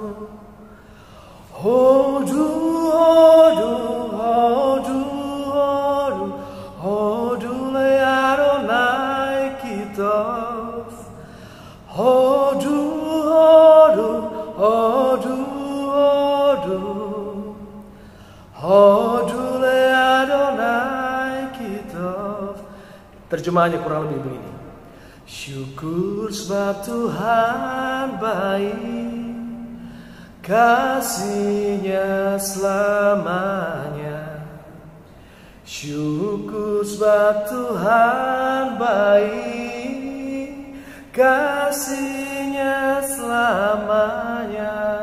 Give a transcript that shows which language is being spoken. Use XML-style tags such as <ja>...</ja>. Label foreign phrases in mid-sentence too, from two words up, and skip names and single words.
<he>הודו, הודו, הודו, הודו, הודו אדני כי טוב. הודו, הודו, הודו, הודו, הודו לאדני כי טוב.</he> <id>Terjemahannya kurang lebih begini. Syukur sebab Tuhan baik, kasih-Nya selamanya. Syukur sebab Tuhan baik, kasih-Nya selamanya.</id>